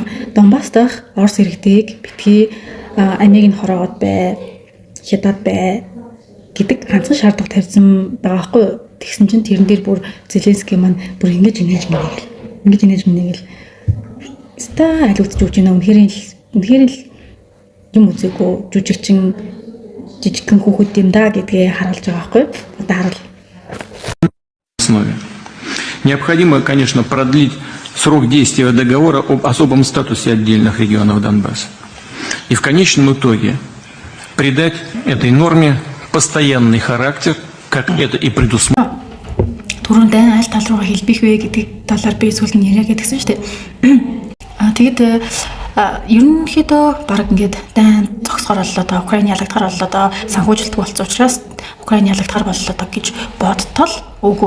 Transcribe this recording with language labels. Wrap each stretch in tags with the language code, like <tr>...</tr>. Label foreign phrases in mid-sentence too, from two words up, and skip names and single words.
<mn>Донбасс дахь Орос иргэдийг битгий амийг нь хороогоод бай, хятад бай гэдэг ганцхан шаардлага тавьсан байгаа хгүй. Тэгсэн чинь тэрэн дээр бүр Зеленский маань бүр ингэж инээж ста аль үзэж өгч байна. Үнэхээр л юм үзээгүй жүжигчин жижигхэн хүүхэд юм да гэдгээ харуулж байгаа хгүй. Одоо харуул.</mn> <ru>Необходимо, конечно, продлить срок действия договора об особом статусе отдельных регионов Донбасса. И в конечном итоге придать этой норме постоянный характер, как это и предусмотрено.</ru> <mn>Түрүүн дайн аль тал руугаа хэлбэх вэ гэдэг талаар би сүүлд нь яриа гэдгсэн шүү дээ. Тэгээд ерөнхийдөө баг ингээд дайн зогсохоор боллоо доо, Украины ялагдахаар боллоо доо, санхүүжилтгүй болсон учраас Украины ялагдахаар боллоо доо гэж бодтол үгүй.</mn>